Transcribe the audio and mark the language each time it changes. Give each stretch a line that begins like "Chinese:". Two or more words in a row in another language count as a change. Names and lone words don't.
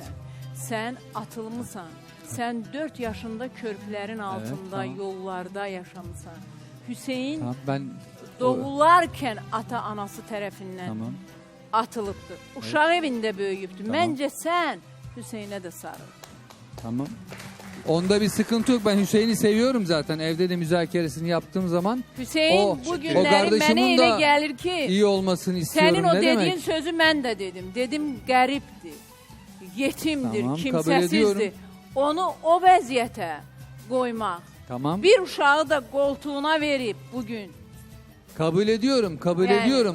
Azerbaijani: Sən atılmısan. Sən 4 yaşında körpülərin altında,
Turkish: tamam.
Azerbaijani: yollarda yaşamısan. Hüseyin
Turkish: Tamam, ben
Azerbaijani: doğularkən ata-anası tərəfindən
Turkish: tamam.
Azerbaijani: atılıbdır. Uşaq evində böyüyübdür.
Turkish: Tamam.
Azerbaijani: Məncə sən Hüseynə də sarıl.
Turkish: Tamam. Onda bir sıkıntı yok. Ben Hüseyin'i seviyorum zaten. Evde de müzakeresini yaptığım zaman Hüseyin o
Azerbaijani: bu günləri mənə
Turkish: kardeşimin
Azerbaijani: elə da gəlir ki,
Turkish: iyi olmasını istiyorum.
Azerbaijani: sənin o
Turkish: ne
Azerbaijani: dediyin
Turkish: demek?
Azerbaijani: sözü mən də dedim. Dedim qəribdir, yetimdir,
Turkish: Tamam, kabul ediyorum.
Azerbaijani: kimsəsizdir. Onu o vəziyyətə qoymaq.
Turkish: Tamam.
Azerbaijani: Bir uşağı da qoltuğuna verib bugün.
Turkish: Kabul ediyorum, kabul Yani, ediyorum.